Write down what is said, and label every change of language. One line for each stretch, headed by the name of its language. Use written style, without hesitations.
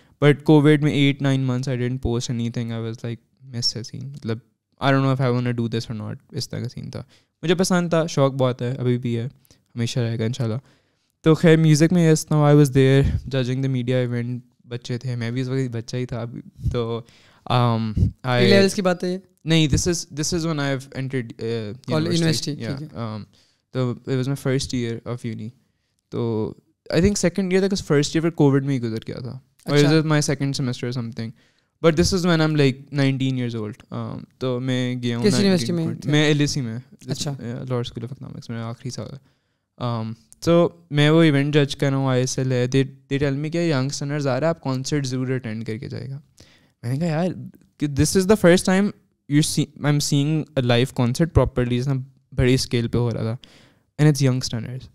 English: But covid میں 8-9 months I didn't post anything. I was like miss ہے scene,
Urdu: مطلب
English: I don't know if I want to do this اور not.
Urdu: اس طرح کا سین تھا. مجھے پسند تھا, شوق بہت ہے, ابھی بھی ہے, ہمیشہ رہے گا انشاء اللہ. تو خیر میوزک میں
English: Yes now I was there judging the media event.
Urdu: بچے تھے, میں بھی اس وقت بچہ ہی تھا ابھی. تو لیولس کی بات ہے نہیں,
English: this is when I have entered university. تو it was my first year of uni. تو I think second year تک, first year
Urdu: پھر کووڈ میں ہی گزر گیا تھا,
English: or it was my second semester or something. But this is when I'm like 19 years old.
Urdu: تو میں گیا ہوں. کس یونیورسٹی میں؟ میں LSE میں. اچھا, لاہور اسکول آف اکنامکس میں آخری سال. تو میں وہ ایونٹ جج کر رہا ہوں, ISL ہے.
English: they tell me
Urdu: کہ ینگسٹرز آ رہا ہے, آپ کانسرٹ ضرور اٹینڈ کر کے جائے گا. میں نے کہا یار کہ
English: this is the first time I am seeing a live concert properly,
Urdu: جس میں بڑی اسکیل پہ ہو رہا تھا,
English: And it's youngsters.